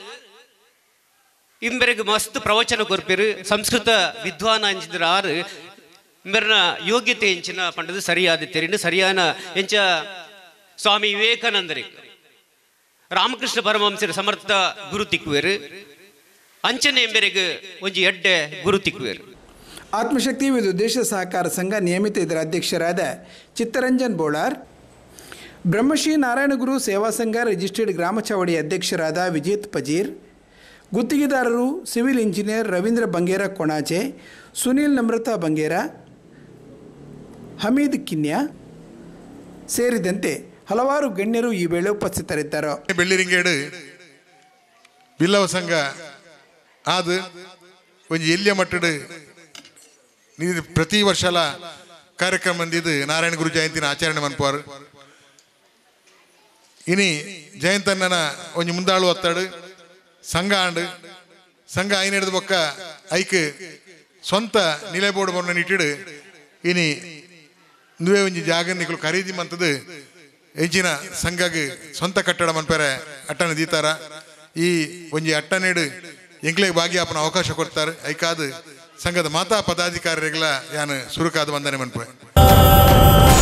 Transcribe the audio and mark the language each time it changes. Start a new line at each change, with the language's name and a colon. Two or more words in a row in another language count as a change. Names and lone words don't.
Tulu: ಇಂಬೆರೆಗೆ ಮಸ್ತ್ ಪ್ರವಚನ ಕೊರ್ಪೇರು ಸಂಸ್ಕೃತ ವಿದ್ವಾನ ಅಂಚಿದ್ರ ಆರು ಇಂಬೆರನ ಯೋಗ್ಯತೆ ಎಂಚಿನ ಪಂಡದು ಸರಿಯಾದ ತೆರಿನು ಸರಿಯಾನ ಎಂಚ ಸ್ವಾಮಿ ವಿವೇಕಾನಂದರಿಗೆ ರಾಮಕೃಷ್ಣ ಪರಮಹಂಸರ ಸಮರ್ಥ ಗುರು ತಿಕ್ಕುವೆರು ಅಂಚನೆ ಎಂಬೆರೆಗೆ ಒಂಜಿ ಎಡ್ಡೆ ಗುರು ತಿಕ್ಕುವೆರು
Kannada: ಆತ್ಮಶಕ್ತಿ ವಿದುದ್ದೇಶ ಸಹಕಾರ ಸಂಘ ನಿಯಮಿತ ಇದರ ಅಧ್ಯಕ್ಷರಾದ ಚಿತ್ತರಂಜನ್ ಬೋಳಾರ್, ಬ್ರಹ್ಮಶ್ರೀ ನಾರಾಯಣಗುರು ಸೇವಾ ಸಂಘ ರಿಜಿಸ್ಟರ್ಡ್ ಗ್ರಾಮ ಚಾವಡಿ ಅಧ್ಯಕ್ಷರಾದ ವಿಜೇತ್ ಪಜೀರ್, ಗುತ್ತಿಗೆದಾರರು ಸಿವಿಲ್ ಇಂಜಿನಿಯರ್ ರವೀಂದ್ರ ಬಂಗೇರ ಕೊಣಾಚೆ, ಸುನೀಲ್ ನಮ್ರತಾ ಬಂಗೇರ, ಹಮೀದ್ ಕಿನ್ಯಾ ಸೇರಿದಂತೆ ಹಲವಾರು ಗಣ್ಯರು ಈ ವೇಳೆ ಉಪಸ್ಥಿತರಿದ್ದರು.
Tulu: ಬೆಳ್ಳಿರಿಂಗೇಡು ಬಿಲ್ಲವ ಸಂಘ ಆದ ಒಂಜಿ ಎಲ್ಲಿಯ ಮಟ್ಟಡು ಪ್ರತಿ ವರ್ಷಲ ಕಾರ್ಯಕ್ರಮ ಬಂದಿದ್ದು ನಾರಾಯಣ ಗುರು ಜಯಂತಿನ ಆಚರಣೆ ಮನ್ಪಾರು ಇನಿ ಜಯಂತಣ್ಣನ ಒಂಜಿ ಮುಂದಾಳು ಒತ್ತಡು ಸಂಘ ಆಂಡು ಸಂಘ ಐನೆಡ್ದು ಬೊಕ್ಕ ಐಕ್ ಸ್ವಂತ ನಿಲೆ ಬೋರ್ಡ್ ಬರ್ನ ಇಟ್ಟಿಡು ಇನಿ ನುವೆ ಒಂಜಿ ಜಾಗ ನಿಕಲು ಖರೀದಿ ಮಂತದು ಎಂಚಿನ ಸಂಘಗೆ ಸ್ವಂತ ಕಟ್ಟಡ ಮನ್ಪೇರೆ ಅಟ್ಟನ ದೀತಾರ ಈ ಒಂಜಿ ಅಟ್ಟನೇಡು ಎಂಕ್ಲೆಗೆ ಭಾಗಿಯಾಪನ ಅವಕಾಶ ಕೊಡ್ತಾರೆ ಐಕಾದ ಸಂಘದ ಮಾತಾ ಪದಾಧಿಕಾರಿಗಳ ಯಾನು ಸುರುಕಾದ ವಂದನೆ ಮನ್ಪೆ.